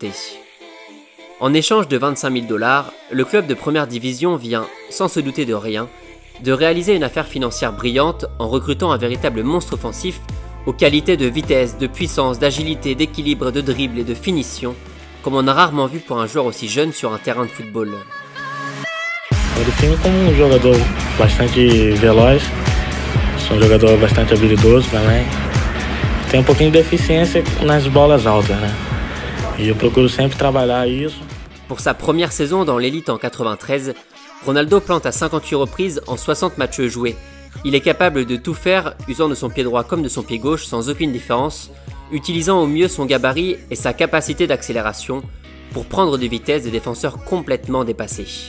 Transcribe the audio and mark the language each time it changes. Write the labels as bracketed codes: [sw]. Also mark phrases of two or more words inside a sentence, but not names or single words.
[fr] En échange de 25 000 $, le club de première division vient, sans se douter de rien, de réaliser une affaire financière brillante en recrutant un véritable monstre offensif aux qualités de vitesse, de puissance, d'agilité, d'équilibre, de dribble et de finition, comme on a rarement vu pour un joueur aussi jeune sur un terrain de football. [pt] Eu defino como jogador bastante veloz, sou jogador bastante habilidoso também. Tem pouquinho de deficiência nas bolas altas, né? E eu procuro sempre trabalhar isso. [fr] Pour sa première saison dans l'élite en 93, Ronaldo plante à 58 reprises en 60 matchs joués. Il est capable de tout faire, usant de son pied droit comme de son pied gauche sans aucune différence, utilisant au mieux son gabarit et sa capacité d'accélération pour prendre des vitesses des défenseurs complètement dépassés.